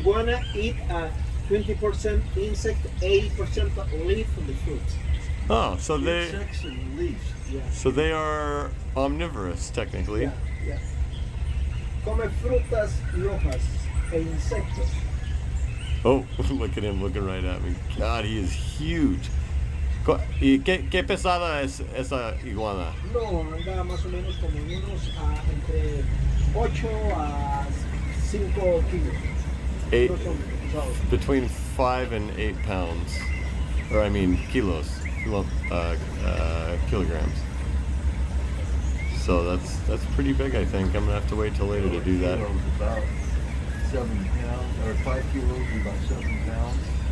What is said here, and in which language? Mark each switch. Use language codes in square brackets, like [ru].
[en] iguana eat 20% insect, 80% leaf from the fruits. Oh, so they Insects and leaves. Yeah. so they are omnivorous technically. [es] Yeah. Come frutas rojas e insectos. [en] Oh, look at him looking right at me. God, he is huge. [es] ¿Y qué pesada es esa iguana? No, anda más o menos como unos entre 8 a 5 kilos. [en] Eight, [es] No son pesados. [en] between 5 and 8 pounds, or I mean kilos, kilograms. So that's pretty big. I think I'm gonna have to wait till later to do that. Kilos, about 7 pounds, or 5 kilos is about 7 pounds.